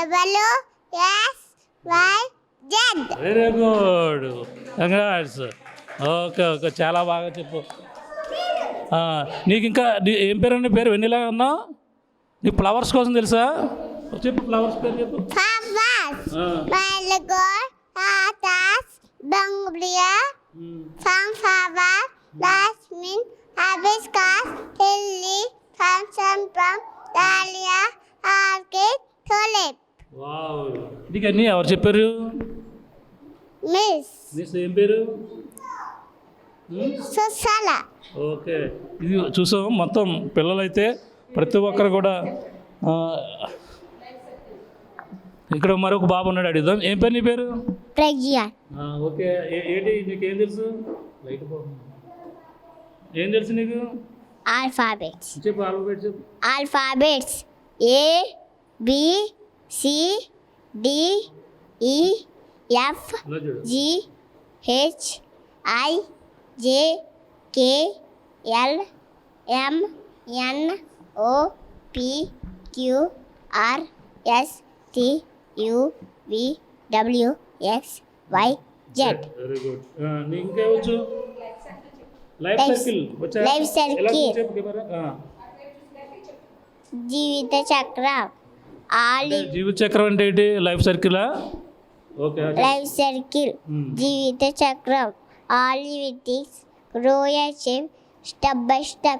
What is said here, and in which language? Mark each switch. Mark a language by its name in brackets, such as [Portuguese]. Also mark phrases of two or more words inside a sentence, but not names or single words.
[English] Very good, congrats. okay okay [Telugu] చాలా బాగా చెప్పు. నీకు ఇంకా ఏం పేరు అన్న పేరు వెన్నెలా అన్నావు? నీకు ఫ్లవర్స్ కోసం తెలుసా? చెప్పు ఫ్లవర్స్ పేరు చెప్పు. [English] Sunflower, jasmine, hibiscus, lily, chrysanthemum, dahlia, orchid, tulip. [Telugu] వావ్, నీకు అన్నీ ఎవరు చెప్పారు? మిస్ ఏం పేరు? Susala. ఓకే, ఇది చూసాం మొత్తం పిల్లలైతే ప్రతి ఒక్కరు కూడా. ఇక్కడ మరొక బాబు ఉన్నాడు, అడుగుదాం. ఏం పేరు నీ పేరు? Pragya. ఓకే, ఏంటి నీకేం తెలుసు? ఏం తెలుసు నీకు? [English] Alphabets. [Telugu] చెప్పు ఆల్ఫాబెట్ చెప్పు. [English] Alphabets. A, B, C, D, E, F, [Telugu] ఇలా చూడు. [English] G, H, I, J, K, L, M, N, O, P, Q, R, S, T, U, V, W, X, Y, Z. very good. [Telugu] నీకు ఇంకా వచ్చు? [English] life circle [Telugu] వచ్చా? [English] Life circle. [Telugu] ఎలా చెప్పు కెమెరా. జీవిత చక్రం. జీవిత చక్రం అంటే ఏంటి? [English] life circle? [Telugu] ఓకే, [English] life circle. [Telugu] జీవిత చక్రం. [English] all livings grow a shape step by step.